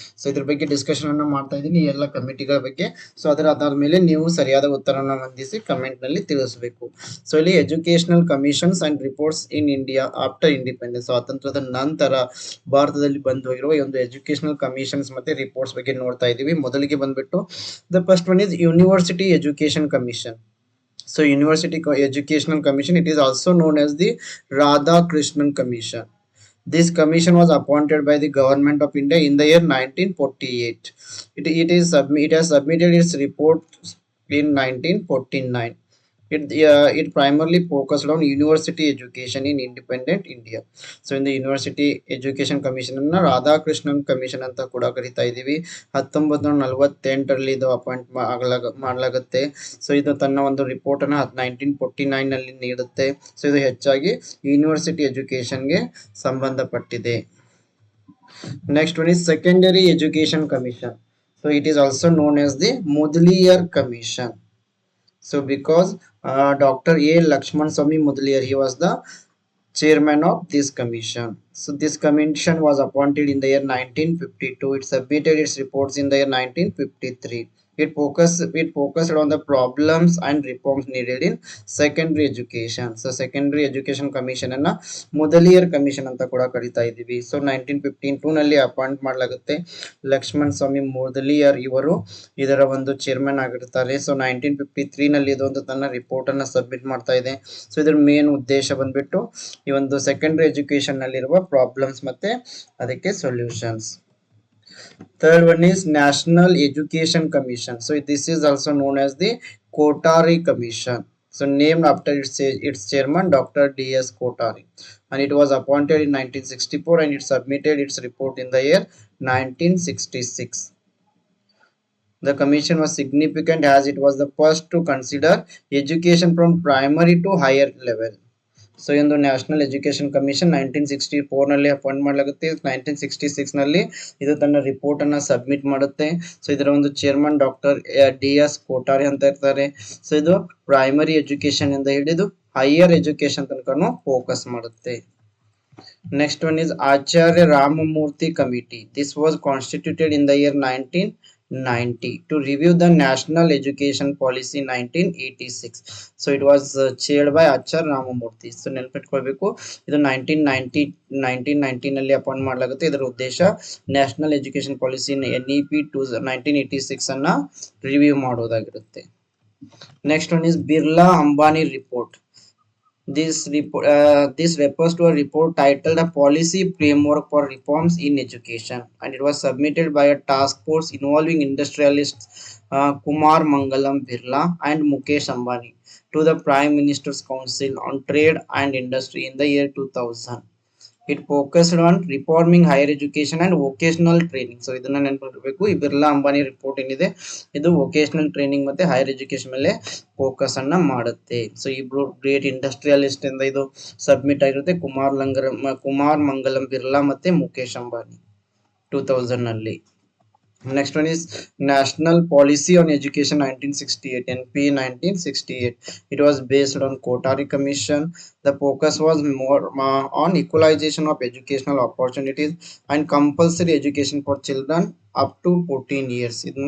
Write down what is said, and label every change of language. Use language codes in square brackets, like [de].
[kn] So ಇದ್ರ ಬಗ್ಗೆ discussion ಅನ್ನ ಮಾಡ್ತಾ ಇದ್ದೀನಿ, ಎಲ್ಲ ಕಮಿಟಿಗಳ ಬಗ್ಗೆ. ಸೊ ಅದರ ಆಧಾರದ ಮೇಲೆ ನೀವು ಸರಿಯಾದ ಉತ್ತರವನ್ನು ಹೊಂದಿಸಿ ಕಮೆಂಟ್ ನಲ್ಲಿ ತಿಳಿಸಬೇಕು. ಸೊ ಇಲ್ಲಿ [en] educational commissions and reports in India after independence, [kn] ಸ್ವಾತಂತ್ರ್ಯದ ನಂತರ ಭಾರತದಲ್ಲಿ ಬಂದು ಹೋಗಿರುವ ಈ ಒಂದು ಎಜುಕೇಶನಲ್ ಕಮಿಷನ್ಸ್ ಮತ್ತೆ ರಿಪೋರ್ಟ್ಸ್ ಬಗ್ಗೆ ನೋಡ್ತಾ ಇದೀವಿ. ಮೊದಲಿಗೆ ಬಂದ್ಬಿಟ್ಟು [en] The first one is university education commission. So University Educational Commission, it is also known as the Radhakrishnan Commission. This commission was appointed by the government of India in the year 1948. It has submitted its report in 1949. It primarily focused on university education in independent India. So in the University Education Commission [kn] ಅನ್ನ Radhakrishnan commission ಅಂತ ಕೂಡ ಕರಿತಾ ಇದೀವಿ. 1948ರಲ್ಲಿ ಇದು appoint ಮಾಡಲಾಗುತ್ತೆ. So ಇದು ತನ್ನ ಒಂದು ರಿಪೋರ್ಟ್ ಅನ್ನ 1949 ನಲ್ಲಿ ನೀಡುತ್ತೆ. ಸೊ ಇದು ಹೆಚ್ಚಾಗಿ ಯೂನಿವರ್ಸಿಟಿ ಎಜುಕೇಶನ್ಗೆ ಸಂಬಂಧಪಟ್ಟಿದೆ. [en] Next one is secondary education commission. So it is also known as the Mudaliar commission. So because Dr. A. Lakshman Swamy Mudaliar, he was the chairman of this commission. So this commission was appointed in the year 1952. It submitted its reports in the year 1953. It focused on the problems and reforms needed in secondary education. So secondary education commission [kn] ಅನ್ನ ಮುದಲಿಯರ್ commission ಅಂತ ಕೂಡ ಕರೀತಾ ಇದೀವಿ. So 1952 ನಲ್ಲಿ appoint ಮಾಡಲಾಗುತ್ತೆ. ಲಕ್ಷ್ಮಣ್ ಸ್ವಾಮಿ ಮುದಲಿಯರ್ ಇವರು ಇದರ ಒಂದು ಚೇರ್ಮನ್ ಆಗಿರ್ತಾರೆ. ಸೊ 1953 ನಲ್ಲಿ ಇದೊಂದು ತನ್ನ ರಿಪೋರ್ಟ್ ಅನ್ನ ಸಬ್ಮಿಟ್ ಮಾಡ್ತಾ ಇದೆ. ಸೊ ಇದರ ಮೇನ್ ಉದ್ದೇಶ ಬಂದ್ಬಿಟ್ಟು ಈ ಒಂದು ಸೆಕೆಂಡರಿ ಎಜುಕೇಶನ್ ನಲ್ಲಿರುವ ಪ್ರಾಬ್ಲಮ್ಸ್ ಮತ್ತೆ ಅದಕ್ಕೆ solutions. [en] Third one is National Education Commission. So this is also known as the Kothari Commission. So named after its chairman Dr. D.S. Kothari, and it was appointed in 1964 and it submitted its report in the year 1966. The commission was significant as it was the first to consider education from primary to higher level. [kn] So ಒಂದು national education commission 1964 ನಲ್ಲಿ appoint ಮಾಡಲಾಗುತ್ತೆ. 1966 ನಲ್ಲಿ ಇದು ತನ್ನ report ಅನ್ನ submit ಮಾಡುತ್ತೆ. So ಇದರ ಒಂದು ಚೇರ್ಮನ್ ಡಾಕ್ಟರ್ DS ಕೋಟಾರಿ ಅಂತ ಇರ್ತಾರೆ. ಸೊ ಇದು ಪ್ರೈಮರಿ ಎಜುಕೇಶನ್ ಇಂದ ಹಿಡಿದು ಹೈಯರ್ ಎಜುಕೇಶನ್ ತನಕನು ಫೋಕಸ್ ಮಾಡುತ್ತೆ. [en] Next one is Acharya Ramamurthy Committee. This was constituted in the year 1990 to review the National Education Policy 1986. So it was chaired by Acharya Ramamurthy. [kn] So ನೆನಪಿಟ್ಕೊಳ್ಬೇಕು, ಇದು 1990 ನಲ್ಲಿ appoint ಮಾಡಲಾಗುತ್ತೆ. ಇದರ ಉದ್ದೇಶ national education policy NEP 1986 ಅನ್ನ review ಮಾಡೋದಾಗಿರುತ್ತೆ. [en] Next one is Birla Ambani report. This refers to a report titled "A Policy Framework for Reforms in Education," and it was submitted by a task force involving industrialists Kumar Mangalam Birla and Mukesh Ambani to the Prime Minister's Council on Trade and Industry in the year 2000. It focused on reforming higher education and vocational training. [kn] So ಇದನ್ನ ನೆನಪಿರಬೇಕು, ಈ Birla Ambani report ಏನಿದೆ ಇದು vocational training ಮತ್ತೆ higher education ಮೇಲೆ focus ಅನ್ನ ಮಾಡುತ್ತೆ. So ಇಬ್ರು great industrialist ಇಂದ ಇದು ಸಬ್ಮಿಟ್ ಆಗಿರುತ್ತೆ, ಕುಮಾರ್ ಮಂಗಲಂ ಬಿರ್ಲಾ ಮತ್ತೆ ಮುಖೇಶ್ ಅಂಬಾನಿ 2000 ನಲ್ಲಿ. [en] Next one is National Policy on Education 1968, NP 1968. It was based on Kotari Commission. The focus was more on equalization of educational opportunities and compulsory education for children up to 14 years.